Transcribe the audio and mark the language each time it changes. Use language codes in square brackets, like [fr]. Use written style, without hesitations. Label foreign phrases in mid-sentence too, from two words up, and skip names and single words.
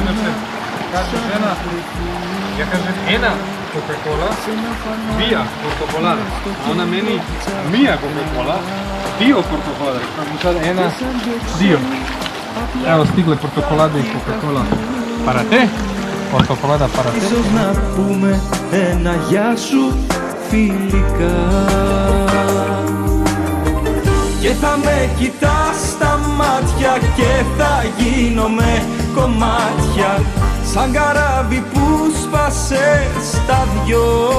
[hr] Kažeš žena, ja kažem ena Coca-Cola, dvija portokolada, a ona meni mija Coca-Cola, [el] δύο πορτοκαλάδα. Sad ένα, δύο. [hr] Evo stigle portokolade i Coca-Cola para te, portokolada para te. [el] Ίσως να πούμε ένα γεια σου φιλικά, και θα με κοιτάς στα μάτια και θα γίνομαι κομμάτια, σαν καράβι που σπάσε στα δυο,